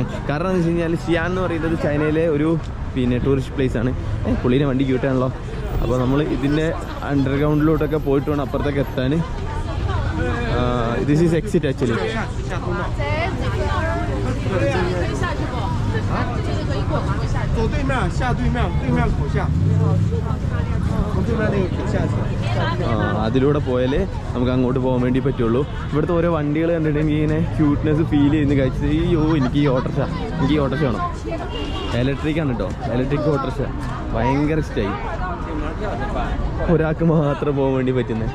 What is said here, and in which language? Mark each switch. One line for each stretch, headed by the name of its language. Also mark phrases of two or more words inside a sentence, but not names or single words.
Malayalam: കാരണം എന്ന് വെച്ച് കഴിഞ്ഞാൽ സിയാൻ എന്ന് പറയുന്നത് ചൈനയിലെ ഒരു പിന്നെ
English: tourist place
Malayalam: ആണ്. പുള്ളീനെ വണ്ടി ക്യൂട്ടാണല്ലോ. അപ്പോൾ നമ്മൾ ഇതിൻ്റെ അണ്ടർഗ്രൗണ്ടിലോട്ടൊക്കെ പോയിട്ട് വേണം അപ്പുറത്തേക്ക് എത്താൻ.
English: This is exit actually.
Chinese: 面下对面口下，从对面那个口下去。
Malayalam: അതിലൂടെ പോയാലേ നമുക്ക് അങ്ങോട്ട് പോകാൻ വേണ്ടി പറ്റുള്ളൂ. ഇവിടുത്തെ ഓരോ വണ്ടികൾ കണ്ടിട്ടുണ്ടെങ്കിൽ ഇങ്ങനെ
English: cuteness feel
Malayalam: ചെയ്യുന്ന കഴിച്ചത് അയ്യോ എനിക്ക് ഈ ഓട്ടോറിക്ഷ വേണം. ഇലക്ട്രിക് ആണ് കേട്ടോ,
English: electric autorickshaw
Malayalam: ഭയങ്കര ഇഷ്ടമായി. ഒരാൾക്ക് മാത്രം പോകാൻ വേണ്ടി പറ്റുന്നത്.